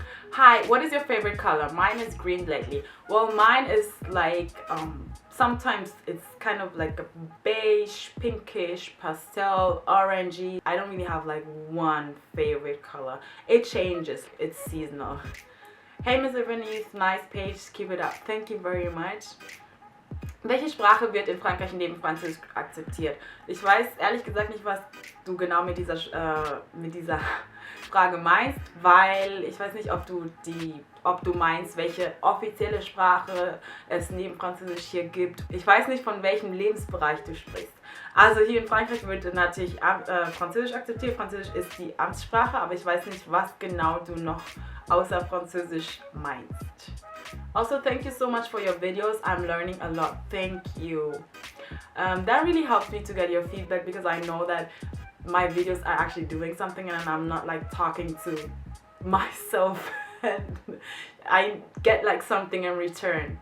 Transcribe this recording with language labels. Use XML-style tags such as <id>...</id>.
<en>Hi, what is your favorite color? Mine is green lately. Well, mine is like, sometimes it's kind of like a beige, pinkish, pastel, orangey. I don't really have like one favorite color. It changes, it's seasonal. Hey Mr. Venice, nice page, keep it up. Thank you very much.</en> <de>Welche Sprache wird in Frankreich neben Französisch akzeptiert? Ich weiß ehrlich gesagt nicht, was du genau mit dieser Frage meinst, weil ich weiß nicht, ob du meinst, welche offizielle Sprache es neben Französisch hier gibt. Ich weiß nicht, von welchem Lebensbereich du sprichst. Also hier in Frankreich wird natürlich Französisch akzeptiert. Französisch ist die Amtssprache, aber ich weiß nicht, was genau du noch außer Französisch meinst.</de> <en>Also, thank you so much for your videos. I'm learning a lot. Thank you. That really helps me to get your feedback, because I know that my videos are actually doing something and I'm not like talking to myself and I get like something in return.</en>